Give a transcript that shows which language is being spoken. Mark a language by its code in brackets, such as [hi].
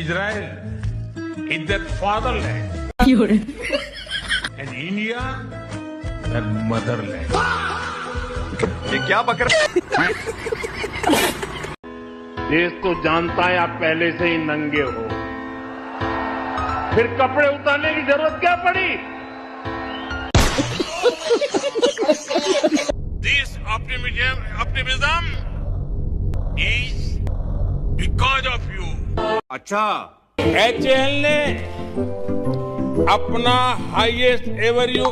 [en] Israel is their fatherland and India their motherland. [hi] ये क्या बकर देश तो जानता है आप पहले से ही नंगे हो, फिर कपड़े उतारने की जरूरत क्या पड़ी? [en] This optimism is because of you. [hi] अच्छा HAL ने अपना हाईएस्ट एवर